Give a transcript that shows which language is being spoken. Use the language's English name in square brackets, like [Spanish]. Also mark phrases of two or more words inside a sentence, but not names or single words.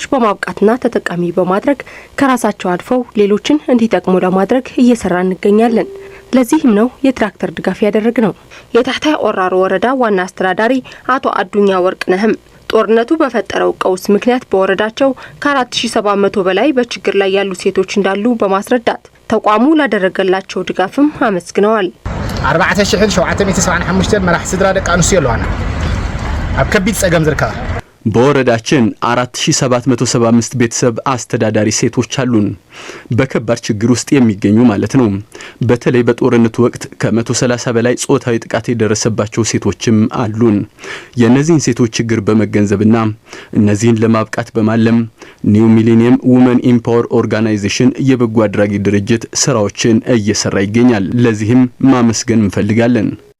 [Amharic] በማብቃትና ተጠቃሚ በማድረግ ከራሳቸው አልፈው ሌሎችን እንዲጠቅሙ ለማድረግ እየሰራ እንገኛለን። ለዚህም ነው የትራክተር ድጋፍ ያደረግነው። የታህታይ ቆራሮ ወረዳ ዋና አስተዳዳሪ አቶ አዱኛ ወርቅነህም ጦርነቱ በፈጠረው ቀውስ ምክንያት በወረዳቸው ከ4700 በላይ በችግር ላይ ያሉ ሴቶች እንዳሉ በማስረዳት ተቋሙ ላደረገላቸው ድጋፍም አመስግነዋል። [Tigrinya] 4775 መራህ ስድራ ደቃ አንስዮ ለዋና አብ ከቢት ጸገም ዝርከባ [Amharic] በወረዳችን 4775 ቤተሰብ አስተዳዳሪ ሴቶች አሉን። በከባድ ችግር ውስጥ የሚገኙ ማለት ነው። በተለይ በጦርነቱ ወቅት ከ130 በላይ ጾታዊ ጥቃት የደረሰባቸው ሴቶችም አሉን። የነዚህን ሴቶች ችግር በመገንዘብና እነዚህን ለማብቃት በማለም ኒው ሚሊኒየም ውመን ኢምፓወር ኦርጋናይዜሽን የበጎ አድራጊ ድርጅት ስራዎችን እየሰራ ይገኛል። ለዚህም ማመስገን እንፈልጋለን።